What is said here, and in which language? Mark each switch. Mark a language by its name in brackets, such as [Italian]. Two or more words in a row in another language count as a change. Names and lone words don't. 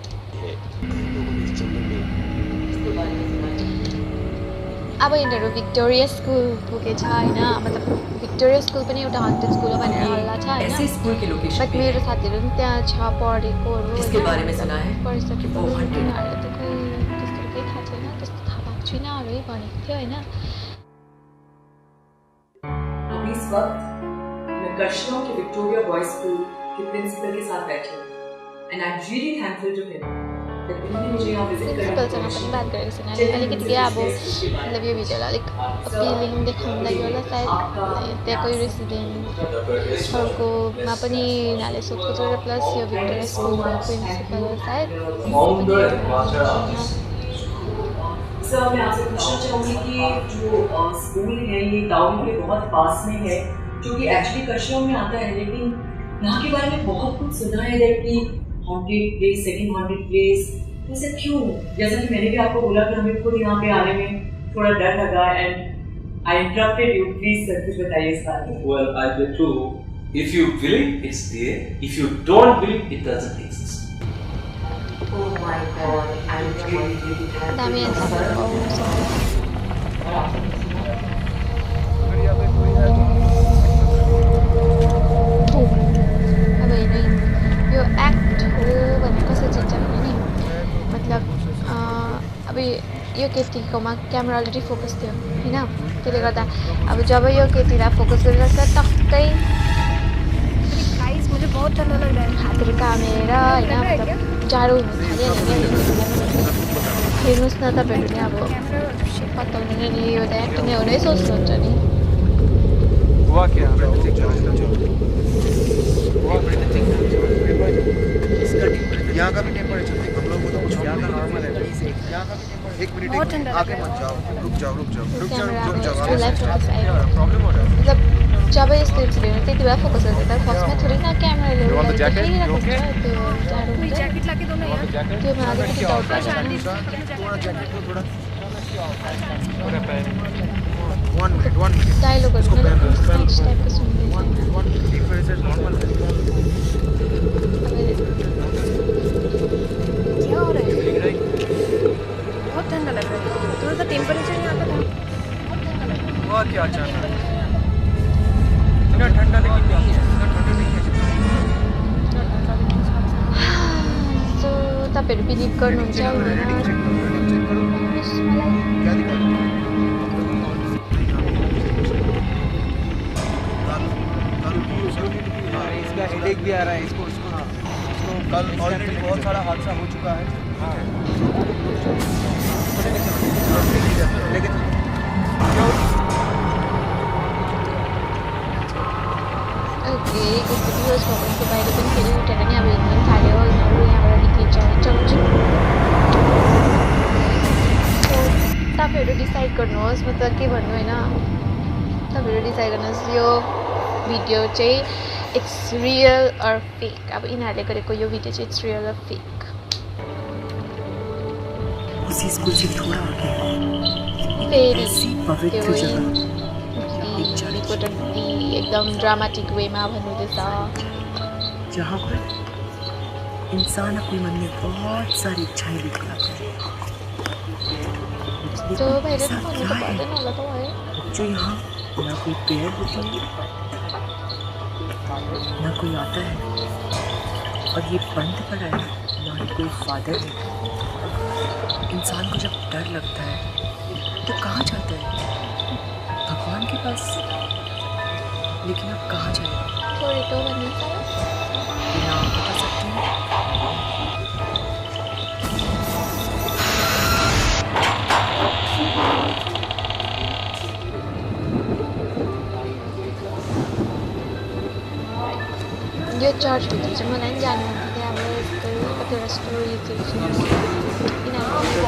[Nepali] अब यिनीहरू भिक्टोरिया स्कुल पुगेछ होइन, मतलब भिक्टोरिया स्कुल पनि एउटा हन्टेड स्कुल हो भनेर हल्ला छ होइन, बट मेरो साथीहरू पनि त्यहाँ छ पढेकोहरू पढिसकेको, उनीहरूलाई त खोइ त्यस्तो केही थाहा छैन, त्यस्तो थाहा भएको छैन अरू भनेको थियो होइन। [Hindi] इस वक्त मैं कश्मीर के विक्टोरिया बॉयज स्कूल के प्रिंसिपल के साथ बैठी हूँ [English] and I am really thankful to him that [Hindi] उन्होंने मुझे यहाँ विजिट [Nepali] प्रिन्सिपलसँग पनि बात गरेको छैन, अलिकति क्या अब मतलब यो भिडियोलाई अलिक अपिलिङ देखाउनु लागि होला सायद, त्यहाँको रेसिडेन्टहरूकोमा पनि यिनीहरूले सोधखोज गरेर, प्लस यो भिक्टोरिया स्कुलको प्रिन्सिपल हो सायद। [Hindi] सर मैं आपसे पूछना चाहूँगी कि जो स्कूल है ये टाउन के बहुत पास में है, जो कि एक्चुअली कश्मीर में आता है, लेकिन यहाँ के बारे में बहुत कुछ सुना है कि [English] haunted place, second haunted place, [Hindi] ऐसा क्यों? जैसा कि मैंने भी आपको बोला कि हमें खुद यहाँ पे आने में थोड़ा डर लगा [English] and I interrupted you, please sir [Hindi] कुछ बताइए इस बारे में। [English] Well, I bet you, if you believe it's there, if you don't believe it doesn't exist. Oh my God, I'm really happy. Damien, [Nepali] अब हेर्नु यो एक्ट हो भनेर कसरी चिन्छ भने नि, मतलब अब यो केटीकोमा क्यामेरा अलरेडी फोकस थियो होइन, त्यसले गर्दा अब जब यो केटीलाई फोकस गरिरहेको छ टक्कै [Hindi] मुझे बहुत ठंडा लग रहा है, [Nepali] हातहरू कामेर होइन, मतलब जाडो हुनु थाल्यो हेर्नुहोस् न तपाईँहरू नि अब पत्ताउने नि यो त एक्ट नै हो नै सोच्नुहुन्छ नि [Hindi] हुआ क्या यहाँ का भी टेम्परेचर देख हम लोग को तो कुछ यहाँ का नॉर्मल है यहाँ का भी टेम्परेचर 1 मिनट आगे मत जाओ रुक जाओ प्रॉब्लम हो रहा है [Nepali] मतलब जब यस्तो इन्सिडेन्ट त्यति बेला फोकस गर्दा त फर्स्टमा थोरै न क्यामेराले देखिरहेको हुन्छ त्यो जाडो हुन्छ [Hindi] जैकेट लाके दो ना यार [Nepali] त्योमा अलिकति डाउट लाग्छ [Hindi] थोड़ा जैकेट को थोड़ा 1 मिनट [Nepali] डायलॉगहरू मतलब [English] speech type [Nepali] सुन्दैछ [English] temperature normal [Hindi] है क्या हो रहा है बहुत ठंडा लग रहा है थोड़ा सा टेम्परेचर यहाँ का हुआ क्या अचानक इतना ठंडा लेकिन क्या इतना ठंडा नहीं है [Nepali] सो तपाईँहरू बिलिभ गर्नुहुन्छ [Hindi] क्या दिक्कत इसका हेडेक भी आ रहा है इसको कल ऑलरेडी बहुत सारा हादसा हो चुका है लेकिन [Nepali] ओके कस्तो दिवस भगवान्को बाहिर पनि फेरि उठेर नि अब हिँड्नु थाल्यो यिनीहरू यहाँबाट निक्लिन्छ चल्छु सो तपाईँहरू डिसाइड गर्नुहोस् म त के भन्नु होइन तपाईँहरू डिसाइड गर्नुहोस् यो भिडियो चाहिँ [English] it's real or fake [Nepali] अब यिनीहरूले गरेको यो भिडियो चाहिँ [English] it's real or fake [Hindi] उसी स्कूल से थोड़ा आगे [Nepali] फेरि [Hindi] ऐसी पवित्र जगह [Nepali] रिपोर्टरले एकदम [English] dramatic way [Nepali] भन्नुहुँदैछ [Hindi] जहाँ पर इंसान अपने मन में बहुत सारी इच्छाएं लेकर आता है [Nepali] जो बाहिर पनि भन्नु त पर्दैन होला त भयो [Hindi] जो यहाँ ना कोई पेड़ होती है ना कोई आता है और ये बंद पड़ा है ना ही कोई फादर है इंसान को जब डर लगता है तो कहाँ जाता है भगवान के पास लेकिन अब कहाँ जाएगा [Nepali] थोरै तो भन्नु त [Hindi] बिना आप बता सकते हैं [Nepali] यो चर्चभित्र चाहिँ मलाई पनि जानु मन थियो अब यस्तो कतिवटा स्टोरीहरू सुन्छु किनभने